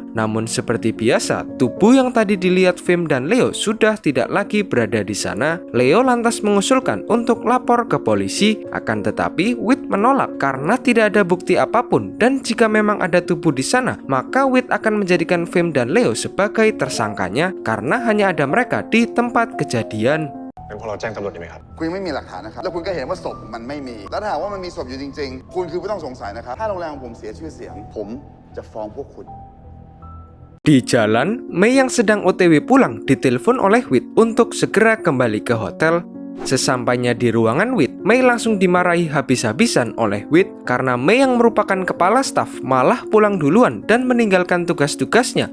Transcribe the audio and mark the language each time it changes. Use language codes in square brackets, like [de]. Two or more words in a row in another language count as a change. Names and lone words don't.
[id] Namun seperti biasa, tubuh yang tadi dilihat Fem dan Leo sudah tidak lagi berada di sana. Leo lantas mengusulkan untuk lapor ke polisi. Akan tetapi, Wit menolak karena tidak ada bukti apapun. Dan jika memang ada tubuh di sana, maka Wit akan menjadikan Fem dan Leo sebagai tersangkanya karena hanya ada mereka di tempat kejadian. [th] เป็นเพราะเราแจ้งตำรวจดีไหมครับ คุณยังไม่มีหลักฐานนะครับ แล้วคุณก็เห็นว่าศพมันไม่มี แล้วถ้าหากว่ามันมีศพอยู่จริงๆ คุณคือผู้ต้องสงสัยนะครับ ถ้าโรงแรมของผมเสียชื่อเสียง ผมจะฟ้องพวกคุณ [id] Di jalan, Mei yang sedang OTW pulang ditelepon oleh Wit untuk segera kembali ke hotel. Sesampainya di ruangan Wit, Mei langsung dimarahi habis-habisan oleh Wit karena Mei yang merupakan kepala staf malah pulang duluan dan meninggalkan tugas-tugasnya.